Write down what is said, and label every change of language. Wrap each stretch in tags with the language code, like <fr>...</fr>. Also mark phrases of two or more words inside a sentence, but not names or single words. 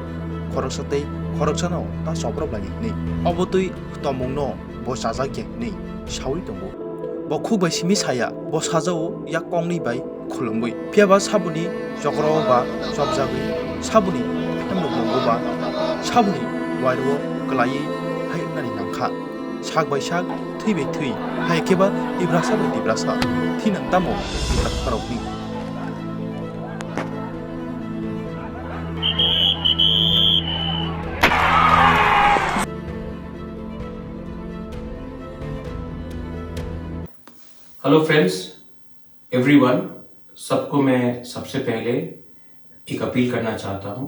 <trp>khoroksa tei khoroksano ta soprop lagi nei obotui tomungno bo sajage nei shawi tongo bo khubai simi saya bo sajao yak kongni bai khulungbai phiaba sabuni jokro ba jobjagui sabuni hemno bongo ba sabuni wairo klai hai nani nangkha sak bai sak thui bai thui hai keba ibrasa bai ibrasa thinang tamo ibrak kharokni</trp> <en>hello friends everyone,</en> <hi>सबको मैं सबसे पहले एक अपील करना चाहता हूं।</hi>